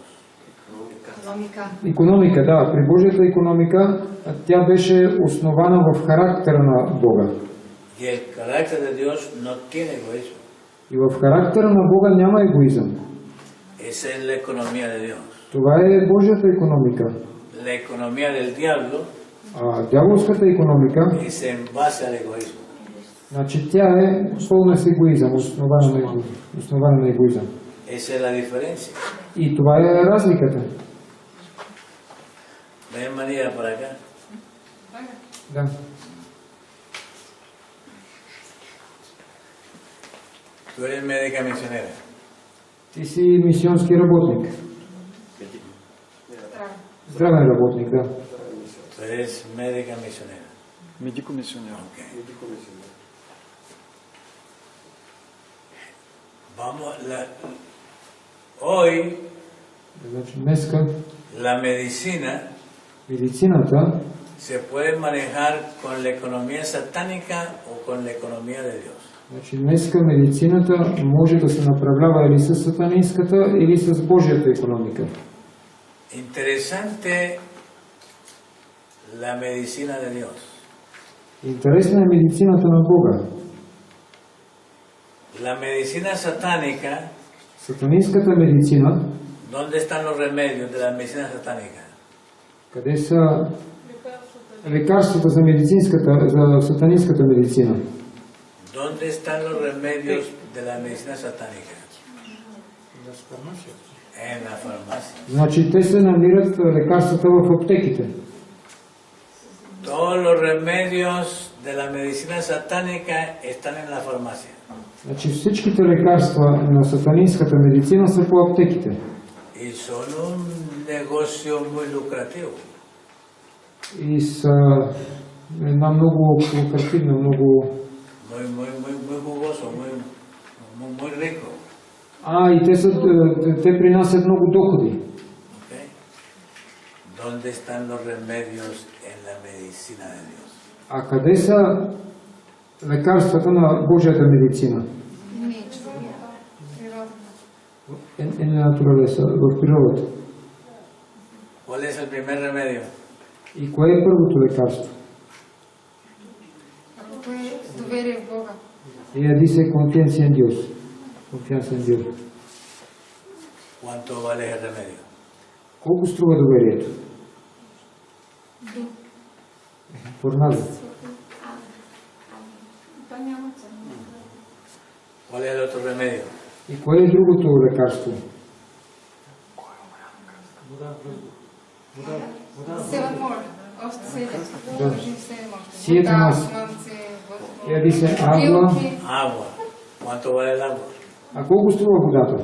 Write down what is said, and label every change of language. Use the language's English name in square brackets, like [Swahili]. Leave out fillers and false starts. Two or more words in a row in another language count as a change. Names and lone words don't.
[Bulgarian] Икономика, да, при Божията икономика тя беше основана в характера на Бога. [Spanish] Y el carácter de Dios no tiene egoísmo. [Bulgarian] И в характера на Бога няма егоизъм. [Spanish] Esa es la economía de Dios. [Bulgarian] Това е Божията икономика. [Spanish] La economía del diablo [Bulgarian] А дяволската икономика, [Spanish] es en base al egoísmo. [Bulgarian] значи тя е пълна с егоизъм, основана на егоизъм. [Spanish] Esa es la diferencia. [Bulgarian] И това е разликата. [Spanish] Ven María para acá. [Bulgarian] Да. [Spanish] Tú eres médica misionera. [Bulgarian] Ти си мисионски работник. Здравен работник, да. [Spanish] Tú eres médica misionera. [Bulgarian] Медико-мисионер. [Spanish] Ok. Vamos, hoy [Bulgarian] Значи днеска [Spanish] la medicina [Bulgarian] медицината [Spanish] se puede manejar con la economía satánica o con la economía de Dios. [Bulgarian] Значи днеска медицината може да се направлява или с сатанинската, или с Божията икономика. [Spanish] Interesante la medicina de Dios. [Bulgarian] Интересна е медицината на Бога. [Spanish] La medicina satánica, [Bulgarian] Сатанинската медицина, [Spanish] ¿dónde están los remedios de la medicina satánica? [Bulgarian] къде са лекарствата за медицинската, за сатанинската медицина? [Spanish] ¿Dónde están los remedios de la medicina satánica? En la farmacia. [Bulgarian] Значи те се намират лекарствата в аптеките. [Spanish] Todos los remedios de la medicina satánica están en la farmacia. [Bulgarian] Значи всичките лекарства на сатанинската медицина са по аптеките. [Spanish] Y son un negocio muy lucrativo. [Bulgarian] И са една много лукративна, много... [Spanish] Muy jugoso, muy rico. [Bulgarian] И те принасят много доходи. [Spanish] ¿Okay? ¿Dónde están los remedios en la medicina de Dios? [Bulgarian] А къде са лекарствата на Божията медицина? [Spanish] En la naturaleza, [Bulgarian] в природата. [Spanish] ¿Cuál es el primer remedio? [Bulgarian] И кое е първото лекарство? Доверие в Бога. [Spanish] Ella dice confianza en Dios. Confianza en Dios. ¿Cuánto vale el remedio? [Bulgarian] Колко струва доверието? [Spanish] Por nada. ¿Cuál es el otro remedio? [Bulgarian] И кое е другото лекарство? 7 more. Още 7. Държим 7 още. 7 Вода, още. слънце, [Spanish] Ella dice agua. [Bulgarian] билки. [Spanish] Agua. ¿Cuánto vale el agua? [Bulgarian] А колко струва водата?